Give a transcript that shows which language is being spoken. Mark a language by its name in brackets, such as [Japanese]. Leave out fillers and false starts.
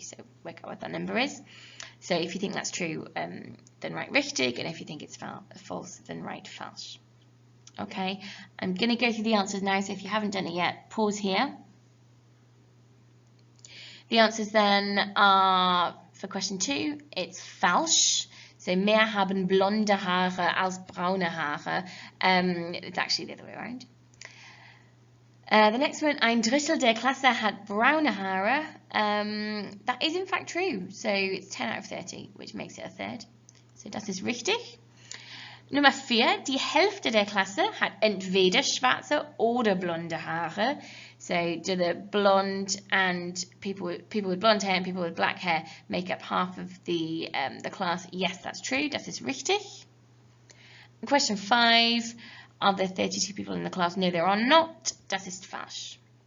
[English] So work out what that number is. So if you think that's true, then write richtig, and if you think it's false, then write falsch. Okay, I'm going to go through the answers now, so if you haven't done it yet, pause here. The answers then are, for question 2, it's falsch. [German] So mehr haben blonde Haare als braune Haare. [English] It's actually the other way around. The next one, [German] ein Drittel der Klasse hat braune Haare. [English] That is in fact true. So it's 10 out of 30, which makes it a third. [German] So das ist richtig. Nummer 4, die Hälfte der Klasse hat entweder schwarze oder blonde Haare. [English] So do the blonde and people with blonde hair and people with black hair make up half of the class? Yes, that's true. [German] Das ist richtig. [English] Question 5, are there 32 people in the class? No, there are not. [German] Das ist falsch.